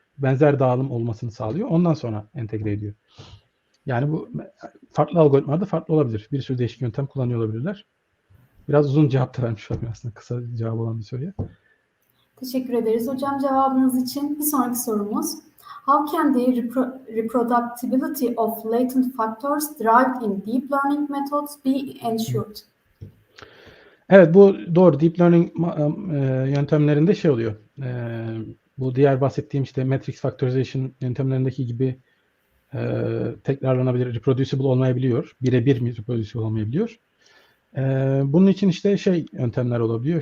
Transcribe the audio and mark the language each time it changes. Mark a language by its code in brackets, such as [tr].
[tr] Benzer dağılım olmasını sağlıyor. Ondan sonra entegre ediyor. Yani bu farklı algoritmalarda farklı olabilir. Bir sürü değişik yöntem kullanıyor olabilirler. Biraz uzun cevap da vermiş olayım aslında. Kısa cevap olan bir soruya. Teşekkür ederiz hocam cevabınız için. Bir sonraki sorumuz. [en] How can the reproducibility of latent factors derived in deep learning methods be ensured? [tr] Evet, bu doğru. Deep learning yöntemlerinde şey oluyor. Bu diğer bahsettiğim işte matrix factorization yöntemlerindeki gibi tekrarlanabilir, reproducible olmayabiliyor. Birebir mi reproducible olmayabiliyor. Bunun için işte yöntemler olabiliyor.